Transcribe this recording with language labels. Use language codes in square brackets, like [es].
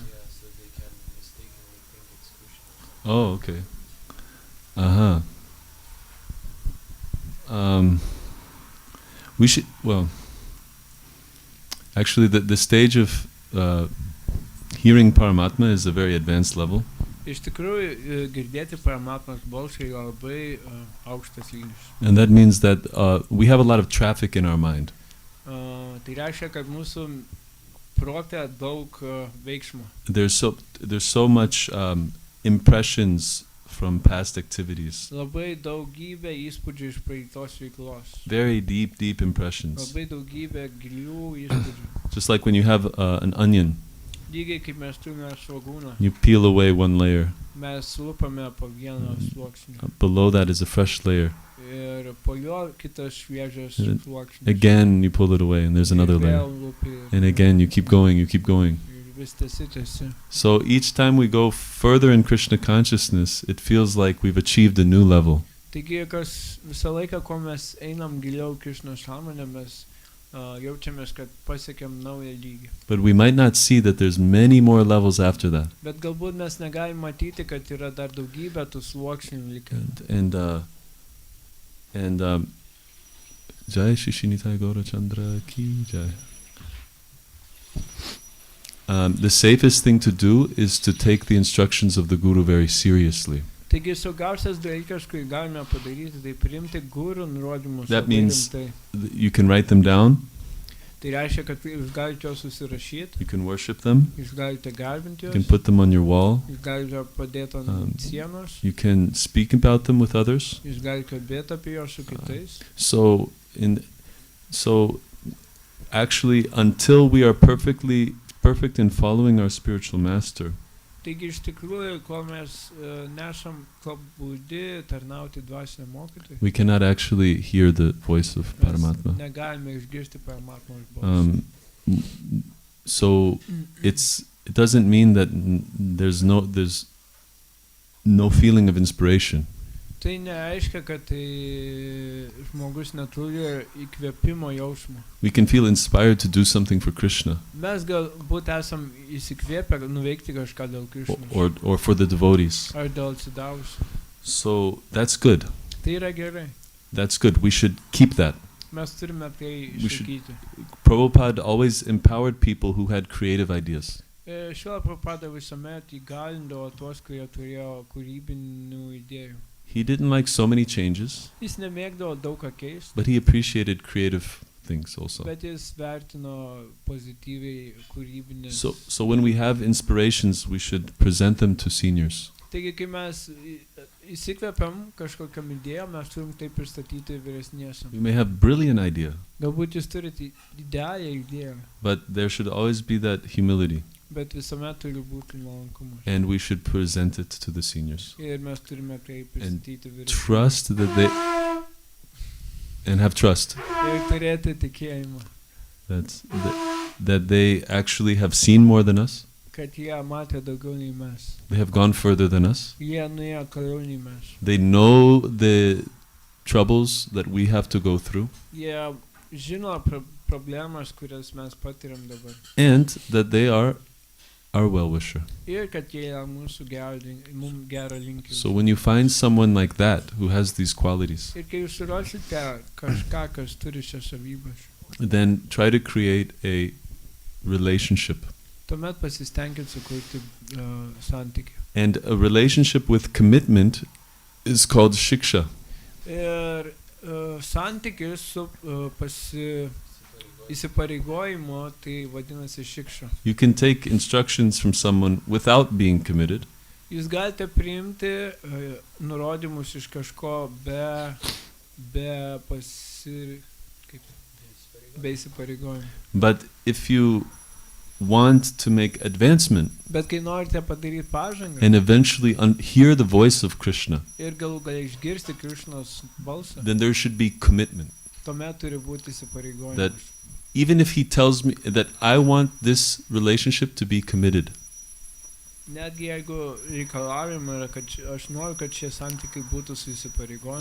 [en] Yeah, so they can mistakenly think it's Krishna. Oh, okay. Uh-huh. We should, well, actually the stage of hearing Paramatma is a very advanced level. [lt] Iš tikrųjų, girdėti Paramatmos balsą yra labai aukštas lygis. [en] And that means that we have a lot of traffic in our mind. [lt] Tai reiškia, kad mūsų prote daug veiksmo. [en] There's so much impressions from past activities. [lt] Labai daugybė įspūdžių iš praeitos veiklos. [en] Very deep impressions. [lt] Labai daugybė gilių įspūdžių. [en] Just like when you have an onion, [lt] Lygiai kaip mes turime svogūną, [en] you peel away one layer. [lt] mes lupame po vieną sluoksnį. [en] Below that is a fresh layer. [lt] Ir po jo kitas šviežias [en] And [lt] sluoksnis. [en] Again, you pull it away and there's another [lt] Ir [en] layer. [lt] vėl lupi, [en] And again, you keep going. [lt] ir vis tęsi. [en] So each time we go further in Krishna consciousness, it feels like we've achieved a new level. [lt] Taigi, kas visą laiką, kuo mes einam giliau Krišnos sąmonę, mes jaučiamės, kad pasiekėm naują lygį. [en] But we might not see that there's many more levels after that. [lt] Bet galbūt mes negalim matyti, kad yra dar daugybė tų sluoksnių likę. [en] And Jai Shishinitai Gaura Chandra Ki Jai. The safest thing to do is to take the instructions of the Guru very seriously. [lt] Taigi, saugiausias dalykas, kurį galime padaryti, tai priimti guru nurodymus. [en] That [lt] labai [en] means [lt] rimtai. [en] You can write them down. [lt] Tai reiškia, kad jūs galite juos susirašyti, [en] You can worship them. [lt] jūs galite garbinti [en] You can [lt] juos, [en] put them on your wall. [lt] jūs galite padėti ant sienos, [en] You can speak about them with others. [lt] jūs galite kalbėti apie juos su kitais. [en] So actually, until we are perfect in following our spiritual master, [lt] Taigi iš tikrųjų, kol mes nesam pabudi tarnauti dvasiniam mokytojui, [en] we cannot actually hear the voice of [lt] mes [en] Paramatma. [lt] negalime išgirsti Paramatmos balsą. [en] So it doesn't mean that there's no feeling of inspiration. [lt] Tai nereiškia, kad žmogus neturi įkvėpimo jausmo. [en] We can feel inspired to do something for Krishna [lt] Mes galbūt esam įsikvėpę nuveikti kažką dėl Krišnos [en] or for the devotees. [lt] ar dėl atsidavusių. [en] So that's good. [lt] Tai yra gerai. [en] That's good. We should keep that. [lt] Mes turime tai [en] We should- [lt] išlaikyti. [en] Prabhupada always empowered people who had creative ideas. [lt] Šio Prabhupada visuomet įgalindavo tuos, kurie turėjo kūrybinių idėjų. [en] He didn't like so many changes, [lt] Jis nemėgdavo daug ką keisti, [en] but he appreciated creative things also. [lt] bet jis vertino pozityviai kūrybinės. [en] So when we have inspirations, we should present them to seniors. [lt] Taigi, kai mes įsikvėpiam kažkokiam idėjom, mes turim tai pristatyti vyresniesiam. [en] We may have brilliant idea, [lt] Galbūt jūs turite idealią idėją, [en] but there should always be that humility, [lt] bet visuomet turi būti nuolankumas. [en] and we should present it to the seniors. [lt] Ir mes turime tai pristatyti vyresniesiam. [en] Trust and have trust [lt] Ir turėti tikėjimą, [en] that they actually have seen more than us. [lt] kad jie matė daugiau nei mes. [en] They have gone further than us. [lt] Jie nuėjo toliau nei mes. [en] They know the troubles that we have to go through, [lt] Jie žino problemas, kurias mes patiriam dabar. [en] and that they are our well-wisher. [lt] Ir kad jie yra mūsų mums gerą linkį. [en] So when you find someone like that who has these qualities, [lt] Ir kai jūs surasite kažką, kas turi šias savybės, [en] then try to create a relationship. [lt] tuomet pasistengit sukurti santykį. [en] And a relationship with commitment is called shiksha. [lt] Ir santykis su įsipareigojimu, tai vadinasi šikša. [en] You can take instructions from someone without being committed, [lt] Jūs galite priimti nurodymus iš kažko be įsipareigojimų. [en] but if you want to make advancement [lt] Bet kai norite padaryti pažangą [en] and eventually hear the voice of Krishna, [lt] ir galų galia išgirsti Krišnos balsą, [en] then there should be commitment. [lt] tuomet turi būti įsipareigojimas. [en] That even if he tells me that I want this relationship to be committed, [lt] Netgi jeigu reikalavimai yra, kad aš noriu, kad šie santykiai būtų su įsipareigojimu.